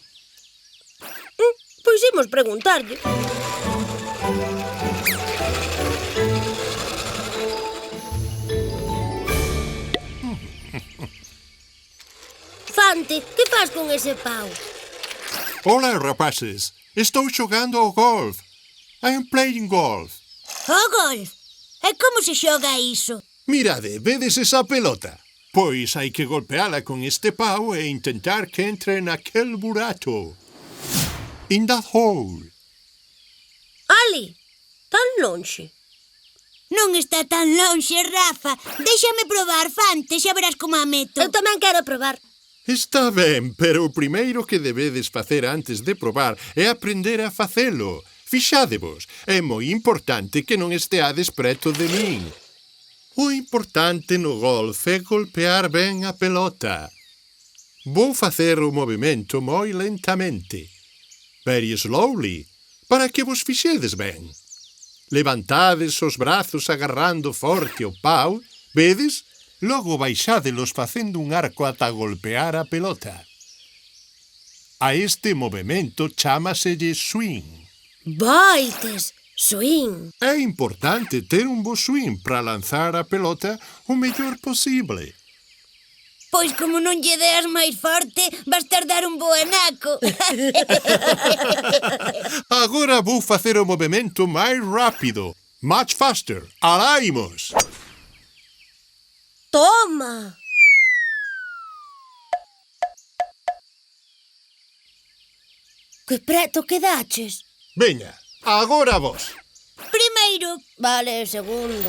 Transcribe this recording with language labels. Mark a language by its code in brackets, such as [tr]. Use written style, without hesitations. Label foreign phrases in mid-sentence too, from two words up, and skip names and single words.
[gl] Pois imos preguntarlle. Fante, que faz con ese pau? Hola, rapaces. Estou xogando ao golf. [en] I am playing golf. [gl] O golf. E como se xoga iso? Mirade, vedes esa pelota? Pois hai que golpeala con este pau e intentar que entre naquel burato. [en] In that hole. [gl] Ali, tan lonxe. Non está tan lonxe, Rafa. Déxame probar, Fante, xa verás como a meto. Eu tamén quero probar. Está ben, pero o primeiro que debedes facer antes de probar é aprender a facelo. Fixádevos, é moi importante que non esteades preto de min. O importante no golf é golpear ben a pelota. Vou facer o movimento moi lentamente. [en] Very slowly, [gl] para que vos fixedes ben. Levantades os brazos agarrando forte o pau, vedes? Logo baixádelos facendo un arco ata golpear a pelota. A este movimento chámaselle swing. Baites, swing. É importante ter un bo swing para lanzar a pelota o mellor posible. Pois como non lle deas máis forte, vas tardar un bo anaco. Agora vou facer o movimento máis rápido. [en] Much faster. [gl] Alá imos. Toma! Que preto quedaches. Veña, agora vos. Primeiro. Vale, segundo.